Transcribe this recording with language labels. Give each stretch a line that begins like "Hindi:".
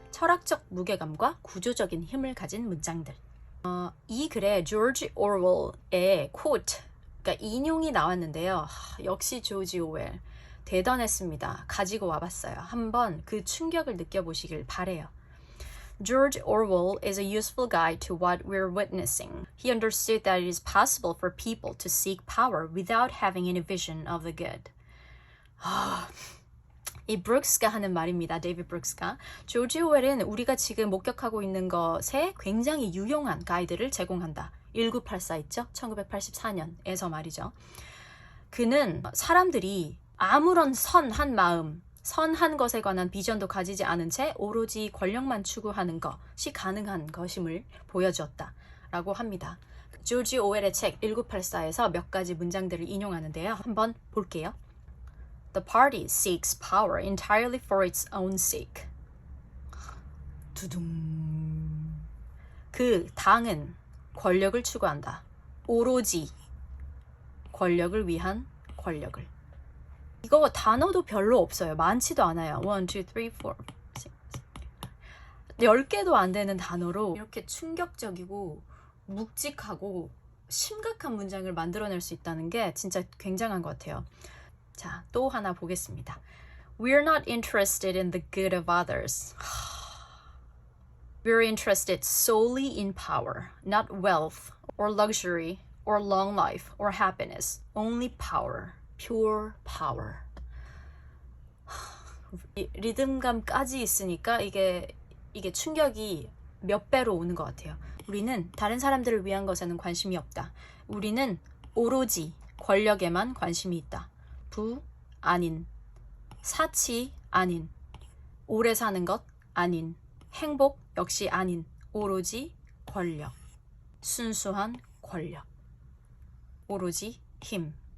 Korean: 철학적 무게감과 구조적인 힘을 가진 문장들. 이 글에 조지 오웰의 quote, 그러니까 인용이 나왔는데요. 역시 조지 오웰 대단했습니다. 가지고 와봤어요. 한번 그 충격을 느껴보시길 바래요.
English: George Orwell is a useful guide to what we're witnessing. He understood that it is possible for people to seek power without having any vision of the good.
Korean: 이 브룩스가 하는 말입니다. 데이비드 브룩스가. 조지 오웰은 우리가 지금 목격하고 있는 것에 굉장히 유용한 가이드를 제공한다. 1984 있죠? 1984년에서 말이죠. 그는 사람들이 아무런 선한 마음, 선한 것에 관한 비전도 가지지 않은 채 오로지 권력만 추구하는 것이 가능한 것임을 보여주었다. 라고 합니다. 조지 오웰의 책 1984에서 몇 가지 문장들을 인용하는데요. 한번 볼게요.
English: The party seeks power entirely for its own sake.
Korean: 두둥. 그 당은 권력을 추구한다. 오로지 권력을 위한 권력을. 이거 단어도 별로 없어요. 많지도 않아요. 1, 2, 3, 4, 6, 10개도 안 되는 단어로 이렇게 충격적이고 묵직하고 심각한 문장을 만들어낼 수 있다는 게 진짜 굉장한 것 같아요. 자, 또 하나 보겠습니다.
English: We're not interested in the good of others. We're interested solely in power, not wealth or luxury or long life or happiness. Only power, pure power.
Korean: 리듬감까지 있으니까 이게 충격이 몇 배로 오는 것 같아요. 우리는 다른 사람들을 위한 것에는 관심이 없다. 우리는 오로지 권력에만 관심이 있다. 부 아닌, 사치 아닌, 오래 사는 것 아닌, 행복 역시 아닌, 오로지 권력, 순수한 권력, 오로지 힘,